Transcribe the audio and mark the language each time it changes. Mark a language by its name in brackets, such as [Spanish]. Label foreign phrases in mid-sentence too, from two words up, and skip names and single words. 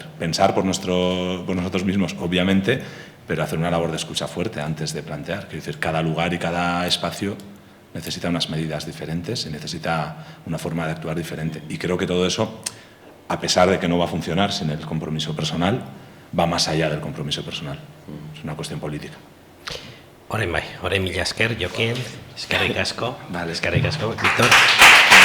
[Spanish] Pensar por nosotros mismos, obviamente, pero hacer una labor de escucha fuerte antes de plantear. Quiero decir, cada lugar y cada espacio necesita unas medidas diferentes y necesita una forma de actuar diferente. Y creo que todo eso, a pesar de que no va a funcionar sin el compromiso personal, va más allá del compromiso personal. Es una cuestión política. [Basque] Orain mila esker, Jokin, eskerrik asko. [Spanish] Vale. [Basque] Eskerrik asko, Víctor.